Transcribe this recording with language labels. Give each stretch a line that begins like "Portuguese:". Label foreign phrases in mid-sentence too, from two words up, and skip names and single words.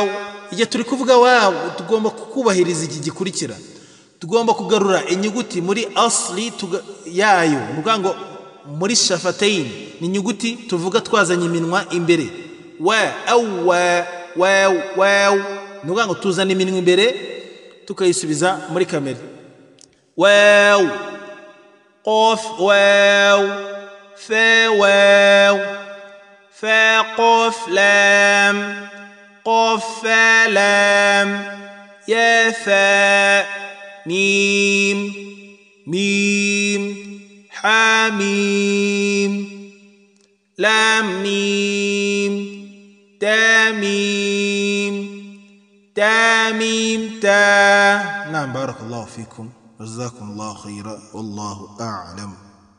Kinyarwanda: igihe turi kuvuga wawu tugomba kubahiriza iki gikurikira, tugomba kugarura inyuguti muri asli yayo. nukuvuga ngo muri shafatayn ni inyuguti tuvuga twazanye iminwa imbere, wa aw wa waw waw. nukuvuga ngo tuzana iminwa imbere tukayisubiza muri kamera.
Arabic: واو قاف واو فا واو فا قاف لام قاف فا لام يا فا ميم ميم حاميم لام ميم تاميم تاميم تا. نعم. بارك الله فيكم، جزاكم الله خيرا، والله أعلم.